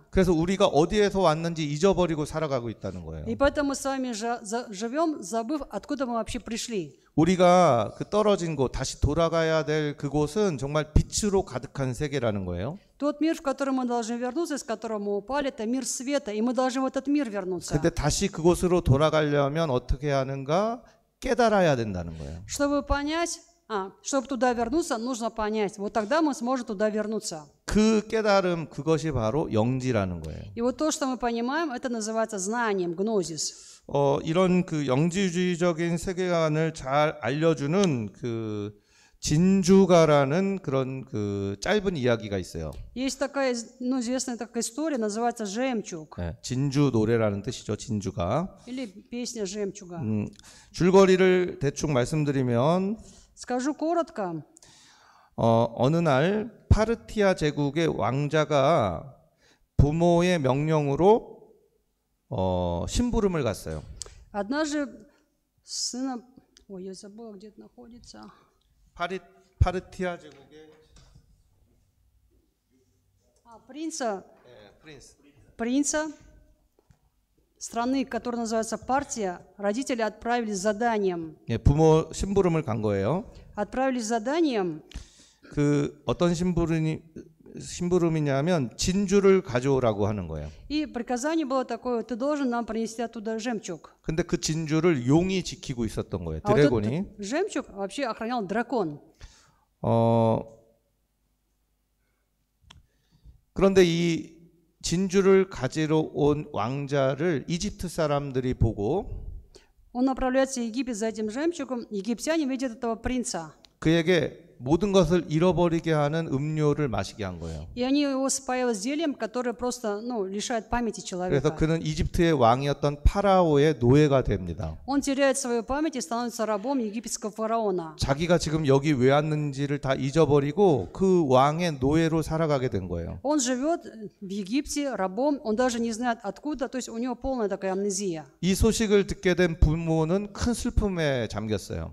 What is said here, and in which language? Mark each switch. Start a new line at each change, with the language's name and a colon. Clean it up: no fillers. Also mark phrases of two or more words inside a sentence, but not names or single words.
Korean: 그래서 우리가 어디에서 왔는지 잊어버리고 살아가고 있다는 거예요.
Russian: И поэтому мы с вами живем, забыв, откуда мы вообще пришли.
Korean: 우리가 그 떨어진 곳, 다시 돌아가야 될 그곳은 정말 빛으로 가득한 세계라는 거예요.
Russian: Тот мир, в который мы должны вернуться, из которого мы упали, это мир света, и мы должны в этот мир вернуться.
Korean: 근데 다시 그곳으로 돌아가려면 어떻게 하는가? 깨달아야 된다는 거예요.
Russian: Чтобы понять, чтобы туда вернуться, нужно понять. Вот тогда мы сможем туда вернуться.
Korean: 그 깨달음, 그것이 바로 영지라는 거예요.
Russian: И вот то, что мы понимаем, это называется знанием, гнозис.
Korean: 이런 그 영지주의적인 세계관을 잘 알려주는 그 진주가라는 그런 그 짧은 이야기가 있어요.
Russian: Есть такая, известная такая история, называется «Жемчуг».
Korean: 네, 진주 노래라는 뜻이죠. 진주가.
Russian: Или песня «Жемчуга».
Korean: 줄거리를 대충 말씀드리면
Russian: Скажу коротко.
Korean: 어느 날 파르티아 제국의 왕자가 부모의 명령으로 심부름을 갔어요.
Russian: Однажды сына... Ой, я забыла, где это находится.
Korean: 파르티아 제국의
Russian: принца страны, которая называется Партия, родители отправились с заданием.
Korean: 예, 부모 심부름을 간 거예요.
Russian: Отправились с заданием.
Korean: 그 어떤 심부름이냐면 진주를 가져오라고 하는 거예요.
Russian: И приказание было такое: ты должен нам принести оттуда жемчуг.
Korean: 근데 그 진주를 용이 지키고 있었던 거예요.
Russian: А вот
Korean: 드래곤이.
Russian: этот жемчуг вообще охранял дракон.
Korean: 그런데 이 진주를 가지러 온 왕자를 이집트 사람들이 보고
Russian: Он направляется в Египет за этим жемчугом. Египтяне видят этого принца.
Korean: 그에게 모든 것을 잃어버리게 하는 음료를 마시게 한 거예요.
Russian: И они его спаивают зельем, которое просто, лишает памяти человека.
Korean: 그래서 그는 이집트의 왕이었던 파라오의 노예가 됩니다.
Russian: Он теряет свою память и становится рабом египетского фараона.
Korean: 자기가 지금 여기 왜 왔는지를 다 잊어버리고 그 왕의 노예로 살아가게 된 거예요.
Russian: Он живет в Египте рабом, он даже не знает откуда, то есть у него полная такая амнезия.
Korean: 이 소식을 듣게 된 부모는 큰 슬픔에 잠겼어요.